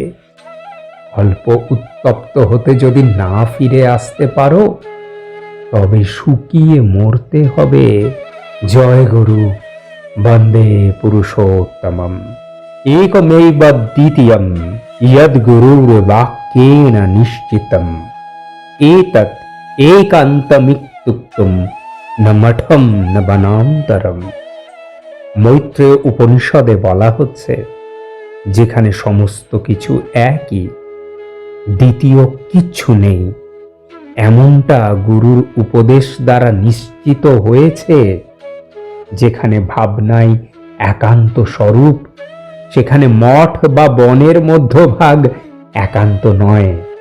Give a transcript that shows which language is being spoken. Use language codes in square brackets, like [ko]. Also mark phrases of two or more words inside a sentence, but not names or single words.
[bn] অল্প উত্তপ্ত হতে যদি না ফিরে আসতে পারো, তবে শুকিয়ে মরতে হবে। [sa] জয় গুরু, বন্দে পুরুষোত্তমম। একমেব দ্বিতীয়ম ইয়দ গুরুর বাক্যেন নিশ্চিতম। এতৎ একান্তমিত্যুক্তম ন মঠম ন বনান্তরম। [bn] মৈত্রেয় উপনিষদে বলা হচ্ছে, যেখানে সমস্ত কিছু একই, দ্বিতীয় কিচ্ছু নেই, এমনটা গুরুর উপদেশ দ্বারা নিশ্চিত হয়েছে। যেখানে ভাবনাই একান্ত স্বরূপ, সেখানে মঠ বা বনের মধ্যভাগ একান্ত নয়।